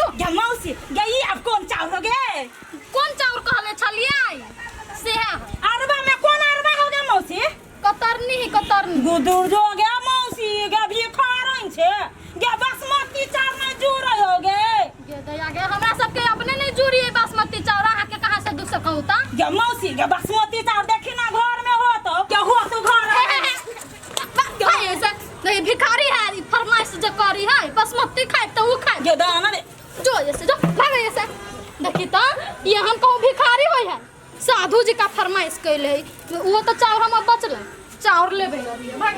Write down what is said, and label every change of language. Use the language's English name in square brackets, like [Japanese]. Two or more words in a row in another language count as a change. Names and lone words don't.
[Angika] गे मौसी गे ई अब कौन चाउर हो गे कोन चाउर कहले छलिए से है अरबा में कौन अरबा हो गे मौसी कतरनी गुदुर जो गे मौसी गे भिखारन छे गे बासमती चाउर में जुड़ हो गे दया गे हमरा सबके अपने नहीं जुड़ी है बासमती चाउर आहा के कहां से दूसरा कहूता गे मौसी गे बासमती चाउर देखी ना घर में हो तो क्या हो तो घर [Hindi] भाई ऐसे नहीं भिखारी है फरमाइश जो करी है बासमती खाए तो वो खाए [Angika] गे दाना दे जो ऐसे जो भागे ऐसे देखी तो ये हम कहूं भिखारी होय है साधु जी का फरमाइश कैले वो तो चाउर हम बचल चाउर लेबे भागे